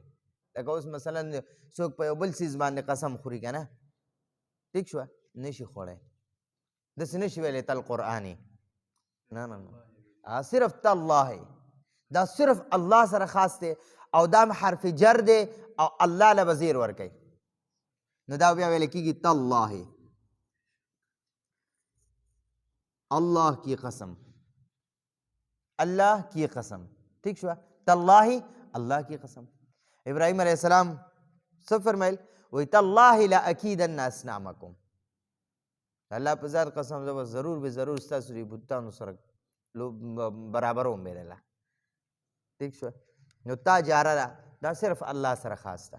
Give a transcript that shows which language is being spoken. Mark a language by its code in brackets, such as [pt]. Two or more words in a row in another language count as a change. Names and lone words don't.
[ps] لکه اوس مثلا څوک په یو بل څیز باندې قسم خوري که نه، ټیک شوه، نشي خوړی، داسې نشي ویلی تل قرآني، نه نه نه، صرف تالله دا صرف الله سره خاص دی. او دا حرف جر دی او الله له به زیر ورکوي نو دا بیا ویل کېږي تالله، [ur] اللہ کی قسم، اللہ کی قسم. ٹھیک شو. تاللہ اللہ کی قسم. ابراہیم علیہ السلام [ps] څه فرمایل؟ وی [ar] تاللہ لاکیدن اصنامکم، [ps] الله په ذات قسم زه به ضرور به ضرور ستاسو دې بتانو سره برابروم به الله. ٹھیک شو. نو تا جاره ده دا صرف الله سره خاص ده.